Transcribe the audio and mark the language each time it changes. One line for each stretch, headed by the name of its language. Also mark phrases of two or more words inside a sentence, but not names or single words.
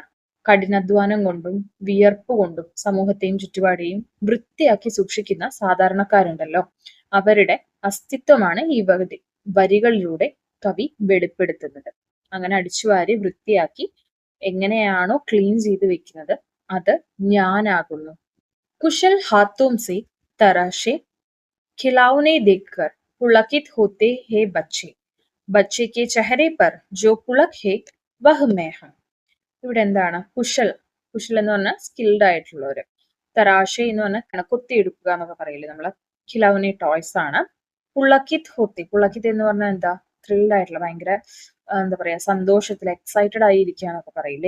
Malayalam: കഠിനാധ്വാനം കൊണ്ടും വിയർപ്പ് കൊണ്ടും സമൂഹത്തെയും ചുറ്റുപാടെയും വൃത്തിയാക്കി സൂക്ഷിക്കുന്ന സാധാരണക്കാരുണ്ടല്ലോ, അവരുടെ അസ്തിത്വമാണ് ഈ വരികളിലൂടെ കവി വെളിപ്പെടുത്തുന്നത്. അങ്ങനെ അടിച്ചുവാരി വൃത്തിയാക്കി എങ്ങനെയാണോ ക്ലീൻ ചെയ്ത് വെക്കുന്നത് അത് ഞാനാകുന്നു.
Hindi: कुशल हाथों से तराशे खिलौने देखकर पुलकित होते हैं बच्चे. बच्चे के चेहरे पर जो पुलक है वह मैं हूं.
Malayalam: ഇവിടെ എന്താണ്? കുശൽ, കുശൽ എന്ന് പറഞ്ഞാൽ സ്കിൽഡ് ആയിട്ടുള്ളവര്. തരാശ എന്ന് പറഞ്ഞാൽ കൊത്തിയെടുക്കുക എന്നൊക്കെ പറയില്ലേ നമ്മള്. ഖിലൗനെ ടോയ്സ് ആണ്.
Hindi: पुलकित होते,
Malayalam: പുളക്കിത് എന്ന് പറഞ്ഞാൽ എന്താ? ത്രിൽഡ് ആയിട്ടുള്ള, ഭയങ്കര എന്താ പറയാ, സന്തോഷത്തിൽ എക്സൈറ്റഡ് ആയിരിക്കുക എന്നൊക്കെ പറയില്ലേ.